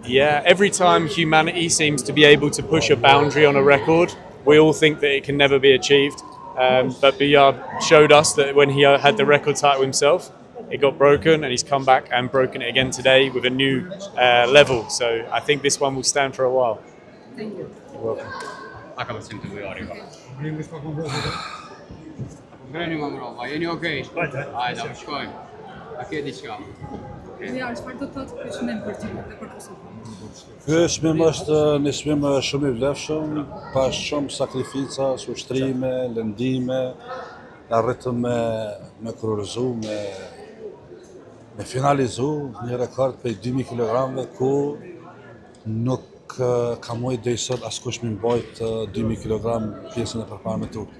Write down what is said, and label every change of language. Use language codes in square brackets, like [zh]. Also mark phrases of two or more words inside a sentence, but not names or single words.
[en] Yeah, every time humanity seems to be able to push a boundary on a record, we all think that it can never be achieved. But Biyar showed us that when he had the record title himself, it got broken, and he's come back and broken it again today with a new level. So I think this one will stand for a while. Thank you. You're welcome. [sq] Aka besim të Bujari. Ngreni më mbrapa, jeni okej? Hajde, shkojmë. A ke diçka? Bujar, çfarë do të thotë ky çmim për ty dhe për Kosovën? Ky çmim është një çmim shumë i vlefshëm, pas shumë sakrifica, ushtrime, lëndime, arritëm me kurorizu, me finalizu një rekord për 2000 kg ku nuk ka mujt deri sot askush me mbajt 2000 kg pjesën e përparme të trupit.